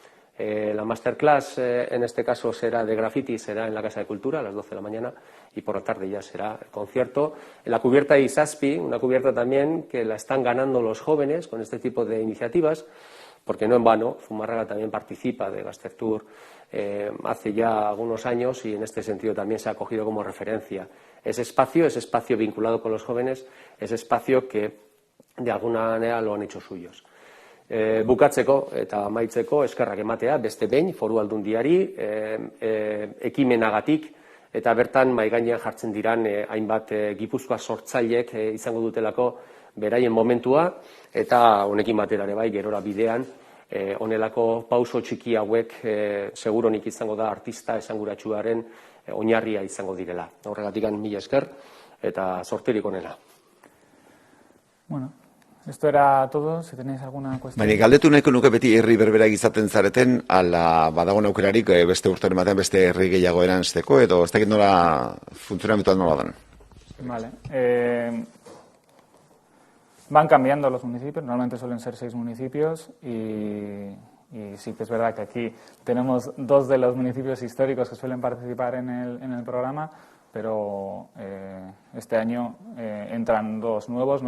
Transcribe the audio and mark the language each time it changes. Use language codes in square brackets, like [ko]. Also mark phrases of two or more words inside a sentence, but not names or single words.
[es] La masterclass en este caso será de graffiti, será en la Casa de Cultura a las 12 de la mañana, y por la tarde ya será el concierto en la cubierta de Isaspi, una cubierta también que la están ganando los jóvenes con este tipo de iniciativas, porque no en vano Zumárraga también participa de Gaztectur hace ya algunos años, y en este sentido también se ha cogido como referencia ese espacio vinculado con los jóvenes, ese espacio que de alguna manera lo han hecho suyos. [eu] Bukatzeko eta amaitzeko eskerrak ematea beste behin Foru Aldundiari ekimenagatik, eta bertan mahai gainean jartzen diran hainbat Gipuzkoa sortzaileek izango dutelako beraien momentua, eta honekin batera ere gerora bidean honelako pauso txiki hauek seguronik izango da artista esanguratsuaren oinarria izango direla. Horregatik mila esker eta sorterik onena. [es] Bueno, esto era todo. Si tenéis alguna cuestión. [eu] Baina galdetu nahiko nuke beti herri berbera izaten zareten, ala badagoen aukerarik beste urteren batean beste herri gehiago eranzteko, edo ez dakit nola funtzionamentuan nola dan. [es] Vale. Van cambiando los municipios, normalmente suelen ser 6 municipios, y sí que es verdad que aquí tenemos 2 de los municipios históricos que suelen participar en el programa. pero este año entran 2 nuevos.